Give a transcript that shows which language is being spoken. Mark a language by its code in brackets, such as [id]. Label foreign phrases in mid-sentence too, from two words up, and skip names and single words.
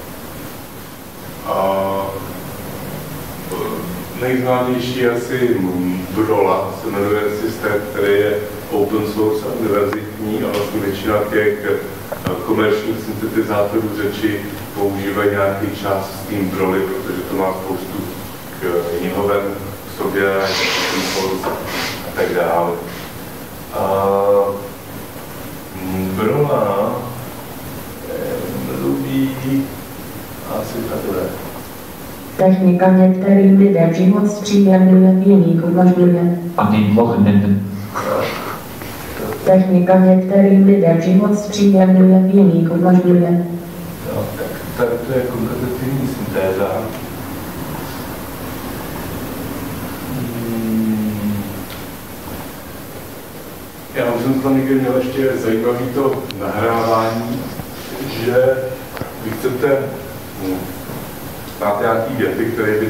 [cs] Nejznámější je asi Brola, se jmenuje systém, který je [en] open source [cs] a univerzitní a vlastně většina těch komerčních syntetizátorů řeči používají nějaký čas s tím Broly, protože to má spoustu knihoven v sobě, a tak dále. Brola mluví asi takhle. Technika některým lidem život zpříjemňuje, jiných umožňuje. [de] An den Wochenenden. [cs] Technika některým lidem život zpříjemňuje, jiných umožňuje. Tak to je konkatativní syntéza. Já už jsem tam někdy měl ještě zajímavý to nahrávání, že vy chcete máte nějaký věty, které by